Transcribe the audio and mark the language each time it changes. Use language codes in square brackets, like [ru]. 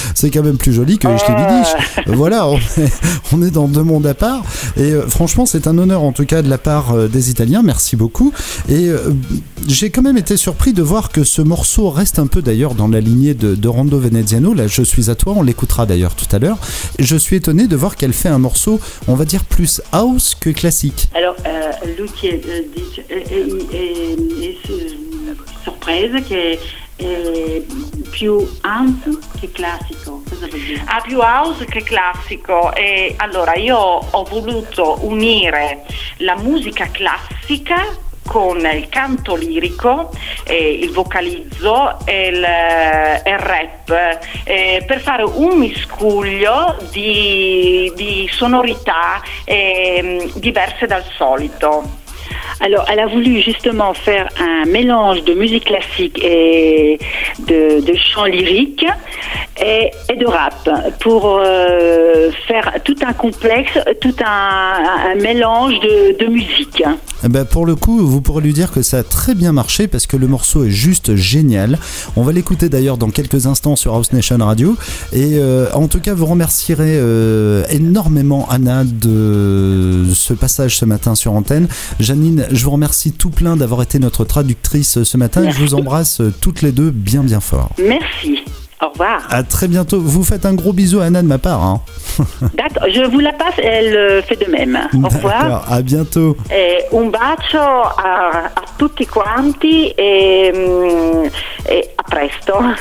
[fr] C'est quand même plus joli que [de] ich liebe dich. [fr] Voilà. On est dans deux mondes à part et franchement c'est un honneur en tout cas de la part des Italiens, merci beaucoup. Et j'ai quand même été surpris de voir que ce morceau reste un peu d'ailleurs dans la lignée de Rondo Veneziano. Là, Je suis à toi, on l'écoutera d'ailleurs tout à l'heure. Je suis étonné de voir qu'elle fait un morceau, on va dire plus house que classique. Alors lui qui est surprise [it] che è più house che classico. Cosa vuol dire? Più house che classico. E allora io ho voluto unire la musica classica con il canto lirico, il vocalizzo e il rap per fare un miscuglio di sonorità diverse dal solito. [fr] Alors, elle a voulu justement faire un mélange de musique classique et de chant lyrique et de rap pour faire tout un complexe, tout un mélange de musique. Eh ben pour le coup, vous pourrez lui dire que ça a très bien marché parce que le morceau est juste génial. On va l'écouter d'ailleurs dans quelques instants sur House Nation Radio. Et en tout cas, vous remercierez énormément Anna de ce passage ce matin sur antenne. Janine, je vous remercie tout plein d'avoir été notre traductrice ce matin. Merci. Et je vous embrasse toutes les deux bien fort. Merci. Au revoir. À très bientôt. Vous faites un gros bisou à Anna de ma part. Hein. D'accord, je vous la passe, elle fait de même. Au revoir. D'accord, à bientôt. [it] Un bacio a tutti quanti e a presto.